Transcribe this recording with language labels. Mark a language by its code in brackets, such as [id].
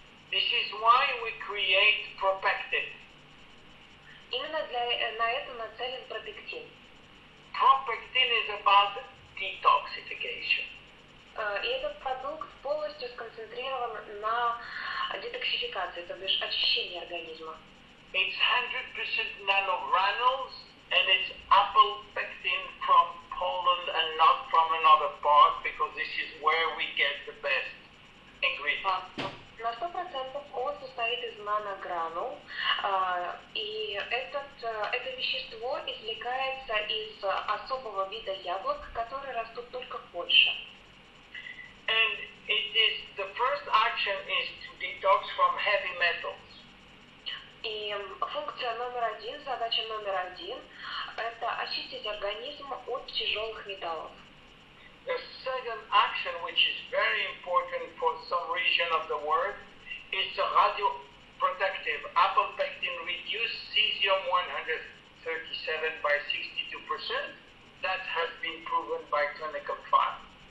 [en] This is why we create propectin. [ru] Именно на это нацелен пропектин. [en] Propectin is about detoxification. [ru] И этот продукт полностью сконцентрирован на детоксификации, то бишь очищении организма. [en] It's 100% nanogranules, and it's apple pectin from Poland and not from another part, because this is where we get the best ingredients. [ru] На 100% он состоит из наногранул, и это вещество извлекается из особого вида яблок, которые растут только в Польше. [en] And the first action is to detox from heavy metals. [ru] И функция номер один, задача номер один – это очистить организм от тяжелых металлов. [en] The second action, which is very important for some region of the world, is the radioprotective. Apple pectin reduced cesium-137 by 62%. That has been proven by clinical trial.